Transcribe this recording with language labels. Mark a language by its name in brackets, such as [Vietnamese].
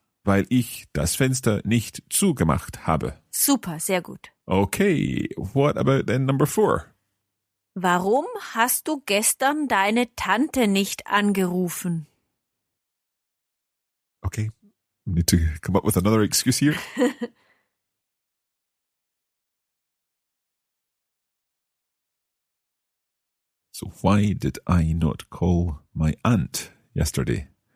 [German] Weil ich das Fenster nicht zugemacht habe. Super, sehr gut. [English] Okay, what about then number 4? [German] Warum hast du gestern deine Tante nicht angerufen? [English] Okay, we need to come up with another excuse here. So why did I not call my aunt yesterday?